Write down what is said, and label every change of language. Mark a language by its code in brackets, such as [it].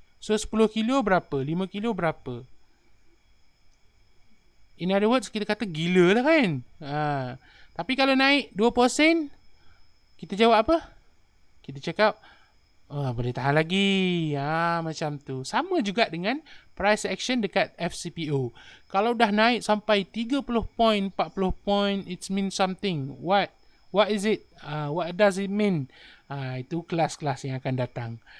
[ms] So 10 kilo berapa? 5 kilo berapa? [en] In other words, [ms] kita kata gila lah kan. Tapi kalau naik 2%, kita jawab apa? Kita cakap, boleh tahan lagi. Macam tu. Sama juga dengan price action dekat FCPO. Kalau dah naik sampai 30 point, 40 point, [en] it means something. What is it? What does it mean? [ms] Itu kelas-kelas yang akan datang.